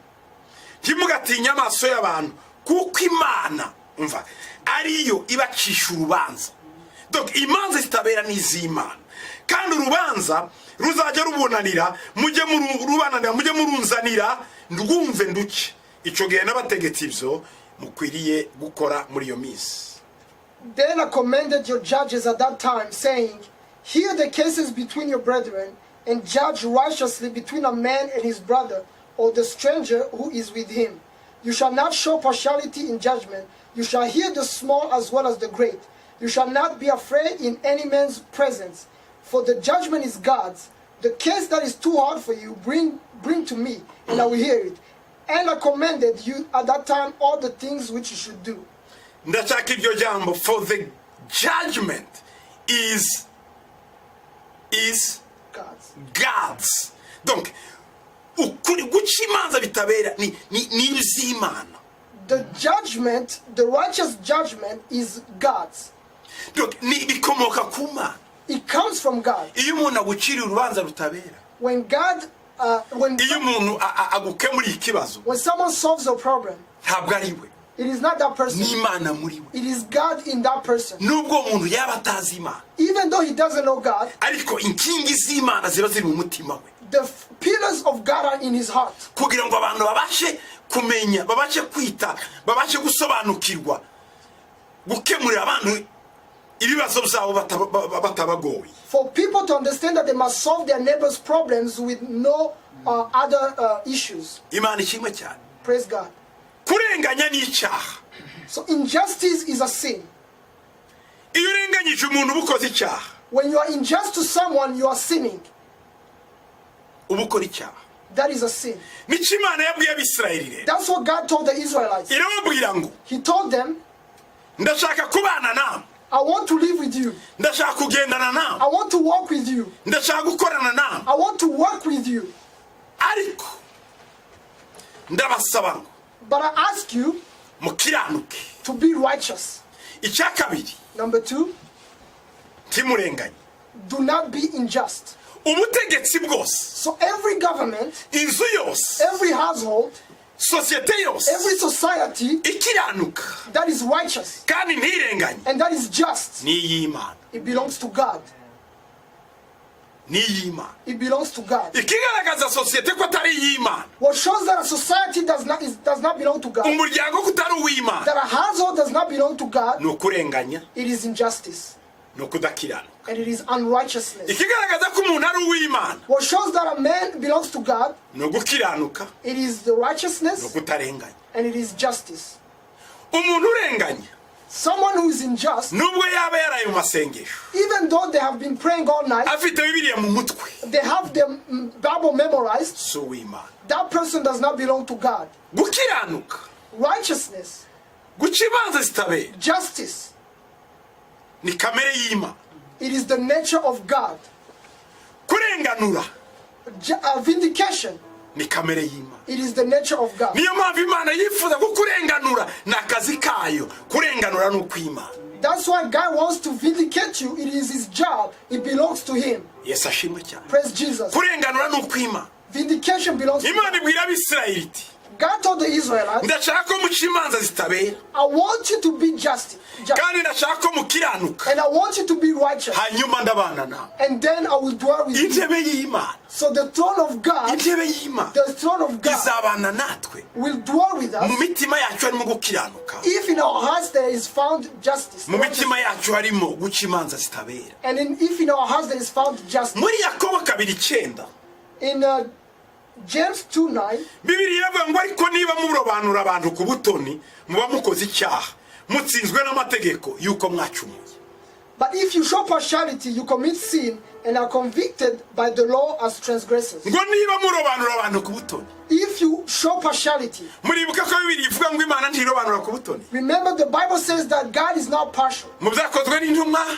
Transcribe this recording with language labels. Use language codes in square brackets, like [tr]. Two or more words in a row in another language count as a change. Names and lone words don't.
[rw] Ntimugatinya amaso y'abantu, kuko Imana umva ariyo ibacisha urubanza. Donc imanza zitabera n'iz'Imana, kandi urubanza ruzajya rubunanira, mujye murubananira, mujye murunzanira ndwumve nduke. Icyo gihe n'abategetsi ibyo mukwiriye gukora muri iyo minsi. [en] then I commanded your judges at that time, saying, hear the cases between your brethren, and judge righteously between a man and his brother, or the stranger who is with him. You shall not show partiality in judgment. You shall hear the small as well as the great. You shall not be afraid in any man's presence, for the judgment is God's. The case that is too hard for you, bring to me, and I will hear it. And I commanded you at that time all the things which you should do. [rw] Ndashaka iryo jambo, [en] for the judgment is God's. [rw] Donc ukuri guca imanza bitabera ni iz'Imana. [en] The judgment, the righteous judgment is God's. [rw] Donc ni bikomoka ku Mana. [en] It comes from God. [rw] Iyo umuntu agucira urubanza rutabera, [en] When God, [rw] iyo umuntu agukemurira ikibazo, [en] when someone solves a problem, [rw] ntabwo ari we, [en] it is not that person. [rw] ni Imana muri we. [en] It is God in that person. [rw] Nubwo umuntu yaba atazi Imana, [en] Even though he doesn't know God, [rw] ariko inkingi z'Imana ziba ziri mu mutima we, [en] the pillars of God are in his heart, [rw] kugira ngo abantu babashe kumenya, babashe kwita, babashe gusobanukirwa, gukemurira abantu ibibazo byabo batabagoye. [en] for people to understand that they must solve their neighbor's problems with no other issues. [rw] Imana ishimwe cyane. [en] Praise God. [rw] Kurenganya ni icyaha. [en] So injustice is a sin. [rw] Iyo urenganyije umuntu uba ukoze icyaha. [en] When you are unjust to someone, you are sinning. [rw] Uba ukora icyaha. [en] That is a sin. [rw] Nicyo Imana yabwiye Abisirayeli rero. [en] That's what God told the Israelites. [rw] Irababwira ngo [en] He told them, [rw] ndashaka kubana nawe, [en] I want to live with you. [rw] ndashaka kugendana nawe, [en] I want to walk with you. [rw] ndashaka gukorana nawe, [en] I want to work with you. [rw] ariko ndabasaba ngo [en] But I ask you [rw] mukiranuke. [en] to be righteous. [rw] Icya kabiri, [en] Number 2, [rw] ntimurenganye. [en] do not be unjust. [rw] Ubutegetsi bwose, [en] So every government, [rw] inzu yose, [en] every household, [rw] sosiyete yose [en] every society [rw] ikiranuka [en] that is righteous [rw] kandi ntirenganye [en] and that is just, [rw] ni iy'Imana, [en] it belongs to God. [rw] ni iy'Imana. [en] It belongs to God. [rw] Ikigaragaza sosiyete ko atari iy'Imana, [en] What shows that a society does not belong to God, [rw] umuryango ko utari uw'Imana, [en] that a household does not belong to God, [rw] ni ukurenganya, [en] it is injustice [rw] ni ukudakiranuka. [en] and it is unrighteousness. [rw] Ikigaragaza ko umuntu ari uw'Imana, [en] What shows that a man belongs to God, [rw] ni ugukiranuka, [en] it is the [rw] ni [en] righteousness [rw] ukutarenganya. [en] and it is justice. [rw] Umuntu urenganya, [en] Someone who is unjust, [rw] nubwo yaba yaraye mu masengesho, [en] even though they have been praying all night, [rw] afite Bibiliya mu mutwe, [en] they have the Bible memorized, [rw] si uw'imana. [en] that person does not belong to God. [rw] Gukiranuka, [en] Righteousness, [rw] guca imanza zitabera, [en] justice, [rw] ni kamere y'Imana. [en] it is the nature of God. [rw] Kurenganura [en] Vindication, [rw] ni kamere y'Imana. [en] it is the nature of God. [rw] Niyo mpamvu Imana yifuza kukurenganura, ni akazi kayo. Kurenganura ni ukw'Imana. [en] That's why God wants to vindicate you. It is his job. It belongs to him. [rw] Yesu ashimwe cyane. [en] Praise Jesus. [rw] Kurenganura ni ukw'Imana. [en] Vindication belongs to [rw] Imana [en] God. [rw] ibwira Abisirayeli iti, [en] God told the Israelites, [rw] ndashaka ko muca imanza zitabera, [en] I want you to be just, [rw] kandi ndashaka ko mukiranuka, [en] and I want you to be righteous, [rw] hanyuma ndabana nawe. [en] and then I will dwell with you. [rw] Intebe y'Imana, [en] So the throne of God, [rw] intebe y'Imana [en] the throne of God [rw] izabana natwe [en] will dwell with [rw] mu [en] us [rw] mitima yacu harimo gukiranuka, [en] if in our hearts there is found justice. [rw] mu mitima yacu harimo guca imanza zitabera. [en] And if in our hearts there is found justice. [rw] Muri Yakobo 2:9 [en] In James 2:9, [rw] Bibiliya iravuga ngo ariko niba murobanura abantu ku butoni muba mukoze icyaha, mutsinzwe n'amategeko yuko mwacumuye. [en] but if you show partiality, you commit sin and are convicted by the law as transgressors. [rw] Ngo niba murobanura abantu ku butoni, [en] If you show partiality, [rw] muribuka ko Bibiliya ivuga ngo Imana ntirobanura ku butoni. [en] remember the Bible says that God is not partial. [rw] Mu byakozwe n'intumwa